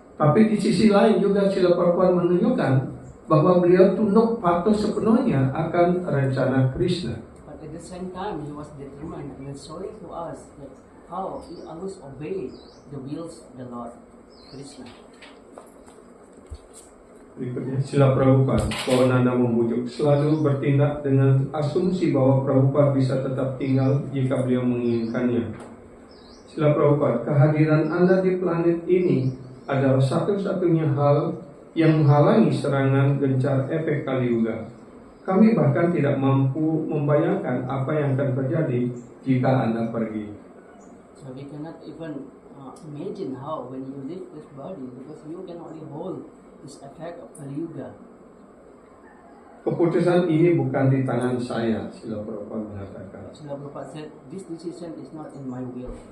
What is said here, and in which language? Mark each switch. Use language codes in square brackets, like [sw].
[id] Tapi di sisi lain juga Srila Prabhupada menunjukkan bahwa beliau tunduk patuh sepenuhnya akan rencana Krishna. [en] But at the same time, he was determined and showing to us that how he always obeyed the wills of the Lord Krishna. [id] Berikutnya, Srila Prabhupada, Pawananda membujuk selalu bertindak dengan asumsi bahwa Prabhupada bisa tetap tinggal jika beliau menginginkannya. Srila Prabhupada, kehadiran Anda di planet ini adalah satu-satunya hal yang menghalangi serangan gencar efek Kali Yuga. Kami bahkan tidak mampu membayangkan apa yang akan terjadi jika Anda pergi. [en] So we cannot even imagine how when you leave this body, because you can only hold this effect of Kali Yuga. [id] Keputusan ini bukan di tangan saya, Srila Prabhupada mengatakan. [en] Srila Prabhupada said, this decision is not in my will.